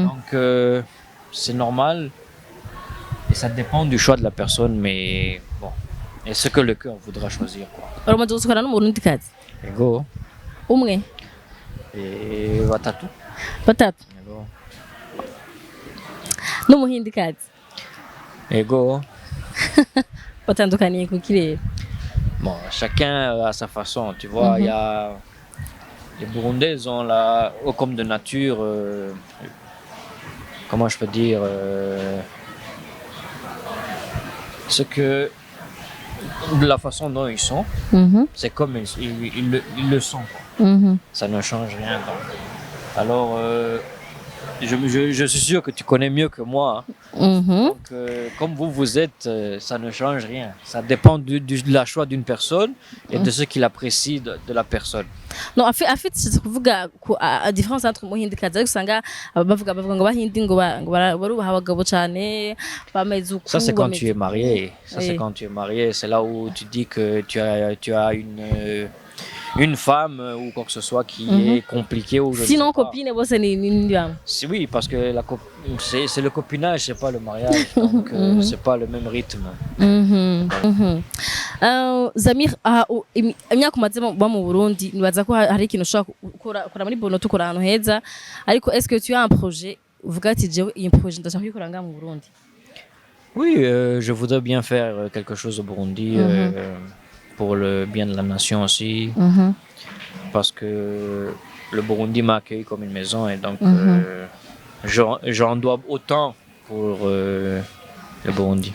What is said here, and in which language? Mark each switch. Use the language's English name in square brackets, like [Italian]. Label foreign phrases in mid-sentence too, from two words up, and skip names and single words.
[French] Donc c'est normal et ça dépend du choix de la personne, mais bon, et ce que le cœur voudra choisir, quoi. [Rundi] uramaze gusohokana n'umurundikazi Ego, umwe et watatu. batatu Ego, n'umuhindikazi ego. batandukaniye ku kirere. [French] Bon, chacun a sa façon, tu vois. Il y a les Burundais ont la, comme de nature, comment je peux dire, ce que de la façon dont ils sont, c'est comme ils le sont, quoi. Ça ne change rien. Donc. Alors, je suis sûr que tu connais mieux que moi. Donc, comme vous êtes, ça ne change rien. Ça dépend de la choix d'une personne et de ce qu'il apprécie de la personne. [Rundi] No, afite c'est kuvuga a différence entre umuhindikazi ariko usanga bavuga ngo bahindi ngo barubaha abagabo cyane bameze uku. [French] Ça, c'est quand tu es marié. Ça, c'est quand tu es marié. C'est là où tu dis que tu as une femme ou quoi que ce soit qui est compliquée ou je Sinon sais pas. [Rundi] copine bose ni bamwe. [French] Oui, parce que c'est le copinage, c'est pas le mariage, donc c'est pas le même rythme. [Rundi] Zamir imyaka umaze ba mu Burundi nibaza ko hari ikintu ushobora ukora muri Bono tukora ahantu heza ariko [French] est-ce que tu as un projet [Rundi] uvuga ati jewe iyi projet ndashaka kuyikora nga mu Burundi? [French] Oui, je voudrais bien faire quelque chose au Burundi pour le bien de la nation aussi, parce que le Burundi m'a accueilli comme une maison et donc j'en dois autant pour le Burundi.